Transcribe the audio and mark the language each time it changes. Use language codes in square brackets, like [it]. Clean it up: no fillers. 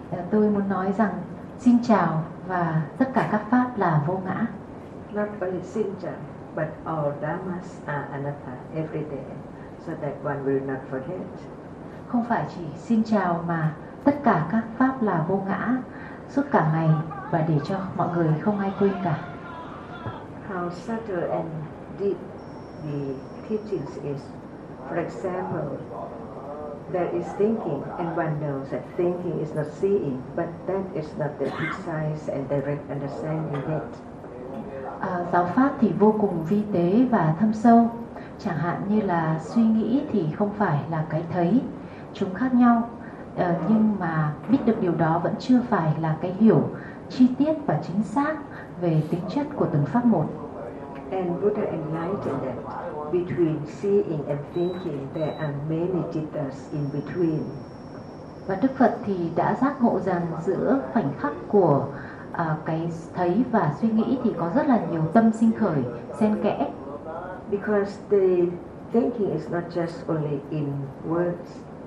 [vi] Tôi muốn nói rằng xin chào và tất cả các pháp là vô ngã. [en] Not only [vi] xin chào, [en] but all dharmas are anatta every day, so that one will not forget. [vi] Không phải chỉ xin chào mà tất cả các pháp là vô ngã suốt cả ngày và để cho mọi người không ai quên cả. [en] How subtle and deep the teachings is. For example, there is thinking, and one knows that thinking is not seeing, but that is not the precise and direct understanding yet. [vi] Giáo pháp thì vô cùng vi tế và thâm sâu. Chẳng hạn như là suy nghĩ thì không phải là cái thấy, chúng khác nhau. Nhưng mà biết được điều đó vẫn chưa phải là cái hiểu chi tiết và chính xác về tính chất của từng pháp một. [en] And Buddha enlightened that between seeing and thinking, there are many jitas in between. [vi] Và Đức Phật thì đã giác ngộ rằng giữa khoảnh khắc của cái thấy và suy nghĩ thì có rất là nhiều tâm sinh khởi xen kẽ. [en] Because the thinking is not just only in words.